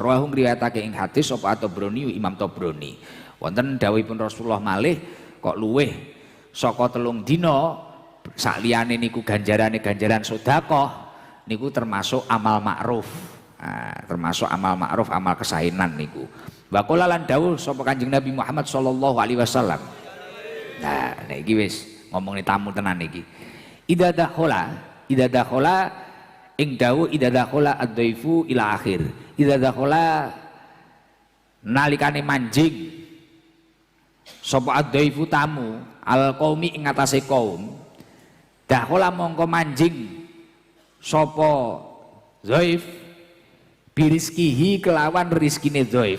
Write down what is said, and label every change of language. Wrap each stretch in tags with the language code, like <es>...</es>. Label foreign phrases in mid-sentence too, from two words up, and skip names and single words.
<jv>Rawahum riwayatake ing hadis sapa At-Tabrani Imam Tabrani. Wonten dawuhipun Rasulullah malih kok luweh saka 3 dina sakliyane niku ganjaran sedekah niku termasuk amal ma'ruf. Nah, termasuk amal ma'ruf, amal kesaenan niku.</jv> <ar>وقال</ar> <jv>lan dawuh sapa Kanjeng Nabi Muhammad</jv> <ar>صلى الله عليه وسلم.</ar> <jv>Nah, niki wis ngomongin tamu tenan niki.</jv> <ar>إذا دخل</ar> <jv>ing dawuh</jv> <ar>إذا دخل الضيف إلى آخر. إذا دخل</ar> <jv>nalikane manjing sapa ad-dhaifu tamu</jv> <ar>القوم</ar> <jv>ing atase kaum. Dakhala mongko manjing sapa dhaif birizkihi kelawan rizkine dhaif.</jv>